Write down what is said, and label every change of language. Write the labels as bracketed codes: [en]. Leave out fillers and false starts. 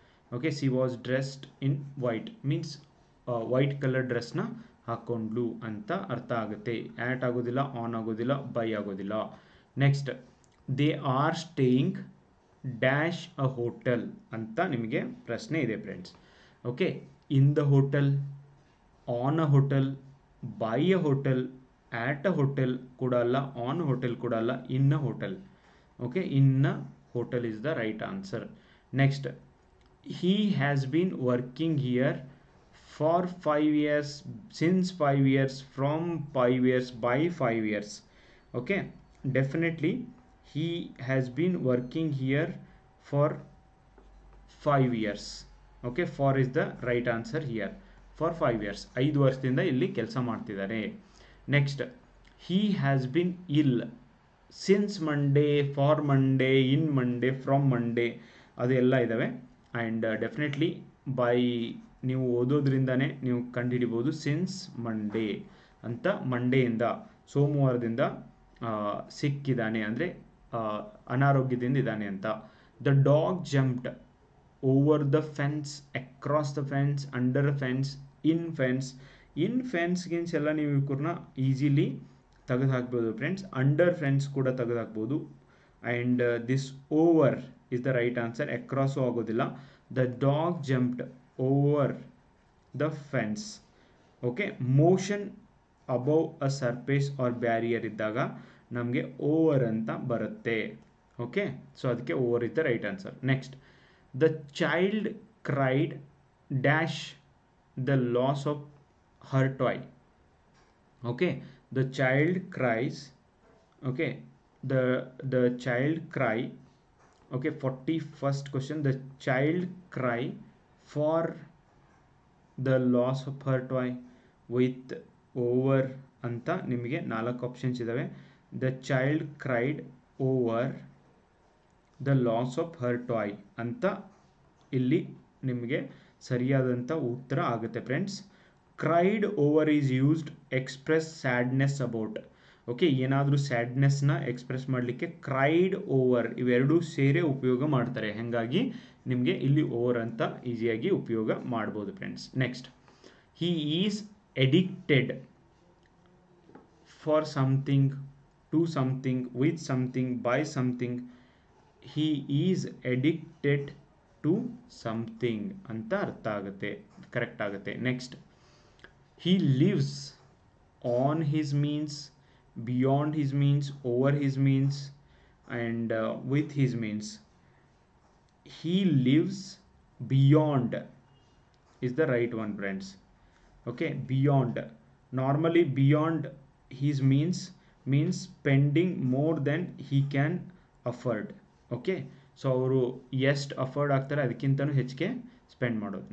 [en] Okay, she was dressed in white means white color dress na [kn] ಹಾಕೊಂಡ್ಲು ಅಂತ ಅರ್ಥ ಆಗುತ್ತೆ. [en] at [kn] ಆಗೋದಿಲ್ಲ, [en] On ಆಗೋದಿಲ್ಲ, by ಆಗೋದಿಲ್ಲ. Next, they are staying dash a hotel [kn] ಅಂತ ನಿಮಗೆ ಪ್ರಶ್ನೆ ಇದೆ [en] Friends. Okay, in the hotel, on a hotel, by a hotel, at a hotel [kn] ಕೂಡ ಅಲ್ಲ, [en] On hotel ಕೂಡ ಅಲ್ಲ, in a hotel. Okay, in a hotel is the right answer. Next, he has been working here for 5 years, since 5 years, from 5 years, by 5 years. Okay, definitely he has been working here for 5 years. Okay, for is the right answer here. For 5 years, [kn] 5 ವರ್ಷದಿಂದ ಇಲ್ಲಿ ಕೆಲಸ ಮಾಡ್ತಿದ್ದಾರೆ. [en] next, he has been ill since Monday, for Monday, in Monday, from Monday, [kn] ಅದೆಲ್ಲ ಇದ್ದಾವೆ. [en] and definitely by [kn] ನೀವು ಓದೋದ್ರಿಂದನೇ ನೀವು ಕಂಡುಹಿಡಿಬೋದು. [en] since Monday [kn] ಅಂತ, ಮಂಡೆಯಿಂದ, ಸೋಮವಾರದಿಂದ ಸಿಕ್ಕಿದ್ದಾನೆ ಅಂದರೆ ಅನಾರೋಗ್ಯದಿಂದ ಇದ್ದಾನೆ ಅಂತ. [en] The dog jumped over the fence, across the fence, under fence, in fence. In fence [kn] ಗಿನ್ಸ್ ಎಲ್ಲ ನೀವು ಇವ್ರನ್ನ ಈಸಿಲಿ ತೆಗೆದು ಹಾಕ್ಬೋದು ಫ್ರೆಂಡ್ಸ್. [en] under fence [kn] ಕೂಡ ತೆಗೆದು ಹಾಕ್ಬೋದು. [en] And this over is the right answer. [kn] Across ಆಗೋದಿಲ್ಲ. [en] The dog jumped over the fence. Okay, motion above a surface or barrier [kn] ಇದ್ದಾಗ ನಮಗೆ [en] over [kn] ಅಂತ ಬರುತ್ತೆ. [en] Okay, so ಅದಕ್ಕೆ over is the right answer. Next, the child cried dash the loss of her toy. Okay, the child cries. Okay, the child cry. Okay, 41st question, the child cry for the loss of her toy with over [kn] ಅಂತ ನಿಮಗೆ [en] 4 options [kn] ಇದಾವೆ. [en] the child cried over the loss of her toy [kn] ಅಂತ ಇಲ್ಲಿ ನಿಮಗೆ ಸರಿಯಾದಂಥ ಉತ್ತರ ಆಗುತ್ತೆ [en] Friends. Cried over is used express sadness about. [kn] Okay, ಏನಾದರೂ ಸ್ಯಾಡ್ನೆಸ್ನ ಎಕ್ಸ್ಪ್ರೆಸ್ ಮಾಡಲಿಕ್ಕೆ [en] cried over [kn] ಇವೆರಡೂ ಸೇರಿ ಉಪಯೋಗ ಮಾಡ್ತಾರೆ. ಹಾಗಾಗಿ ನಿಮಗೆ ಇಲ್ಲಿ ಓವರ್ ಅಂತ ಈಸಿಯಾಗಿ ಉಪಯೋಗ ಮಾಡ್ಬೋದು friends. [en] Next, he is addicted for something, to something, with something, by something. He is addicted to something [kn] ಅಂತ ಅರ್ಥ ಆಗುತ್ತೆ, [en] Correct ಆಗುತ್ತೆ. Next, he lives on his means, beyond his means, over his means, and with his means. He lives beyond is the right one friends. Okay, beyond, normally beyond his means means spending more than he can afford. Okay, so [kn] ಅವರು ಎಷ್ಟು afford ಆಗ್ತಾರೆ ಅದಕ್ಕಿಂತನೂ ಹೆಚ್ಚಿಗೆ spend ಮಾಡೋದು.